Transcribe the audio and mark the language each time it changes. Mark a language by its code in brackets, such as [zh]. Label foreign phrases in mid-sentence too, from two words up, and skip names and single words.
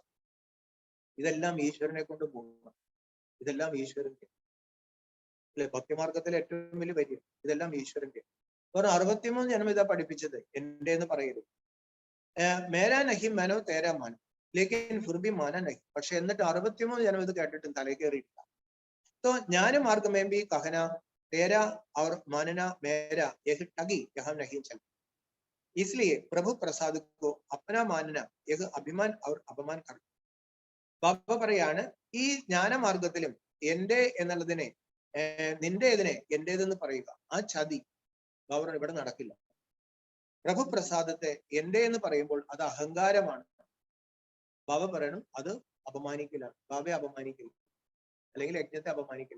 [ml] ഇതെല്ലാം ഈശ്വരനെ കൊണ്ട് പോകുന്നു, ഇതെല്ലാം ഈശ്വരന്റെ അല്ലെ. ഭക്തിമാർഗത്തിലെ ഏറ്റവും വലിയ വരി ഇതെല്ലാം ഈശ്വരന്റെ. ഒരു 63 ജന്മം ഇതാ പഠിപ്പിച്ചത് എന്റെ എന്ന് പറയരുത്. [hi] मेरा नहीं मानो तेरा मानो लेकिन फिरभी माना नहीं. [ml] പക്ഷെ എന്നിട്ട് 63 ജന്മം ഇത് കേട്ടിട്ടും തലേ കയറിയിട്ടില്ല. [hi] तो ज्ञान मार्ग में भी कहना तेरा और मानना मेरा यह ठगी यहाँ नहीं चल. इसलिए प्रभु प्रसाद को अपना मानना यह अभिमान और अपमान कर. [ml] ബാബ പറയാണ് ഈ ജ്ഞാനമാർഗത്തിലും എന്റെ എന്നുള്ളതിനെ നിന്റേതിനെ എന്റേതെന്ന് പറയുക, ആ ചതി ബാബ ഇവിടെ നടക്കില്ല. പ്രഭു പ്രസാദത്തെ എന്റെ എന്ന് പറയുമ്പോൾ അത് അഹങ്കാരമാണ്. ബാബ പറയണം അത് അപമാനിക്കലാണ്, ബാബയെ അപമാനിക്കില്ല, അല്ലെങ്കിൽ യജ്ഞത്തെ അപമാനിക്കില്ല.